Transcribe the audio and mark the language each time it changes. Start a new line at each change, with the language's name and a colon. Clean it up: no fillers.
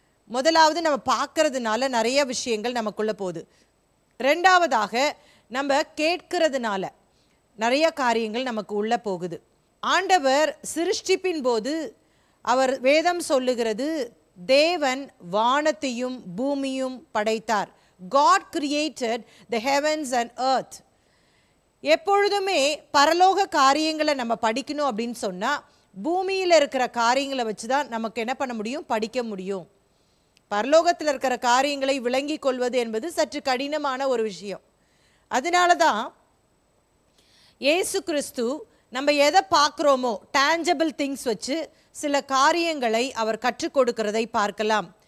Tamil: முதலாவது நம்ம பார்க்கறதுனால நிறைய விஷயங்கள் நமக்குள்ள போகுது. 2வதாக நம்ம கேட்கறதுனால நிறைய காரியங்கள் நமக்கு உள்ள போகுது. ஆண்டவர் சிருஷ்டிப்பின் போது அவர் வேதம் சொல்லுகிறது, தேவன் வானத்தையும் பூமியும் படைத்தார்.
English: God created the heavens and earth.
Tamil: எப்பொழுதுமே பரலோக காரியங்களை நம்ம படிக்கணும் அப்படின்னு சொன்னால் பூமியில் இருக்கிற காரியங்களை வச்சு தான் நமக்கு என்ன பண்ண முடியும், படிக்க முடியும். பரலோகத்தில் இருக்கிற காரியங்களை விளங்கி கொள்வது என்பது சற்று கடினமான ஒரு விஷயம். அதனால தான் இயேசு கிறிஸ்து நம்ம எதை பார்க்குறோமோ
English: tangible things
Tamil: வச்சு சில காரியங்களை அவர் கற்றுக் கொடுக்கிறதை பார்க்கலாம்.